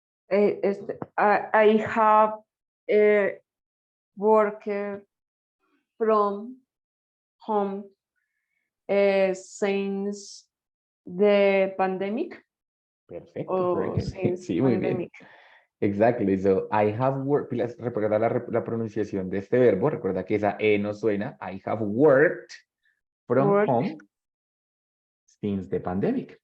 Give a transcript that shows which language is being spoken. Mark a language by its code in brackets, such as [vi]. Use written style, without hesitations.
[en] I have worked from home since the pandemic. [es] Perfecto, [en] very good. Since [es] Sí, muy bien. [en] pandemic. Exactly. So I have worked. [es] Recuerda la pronunciación de este verbo. Recuerda que esa E no suena. [en] I have worked from home since the pandemic.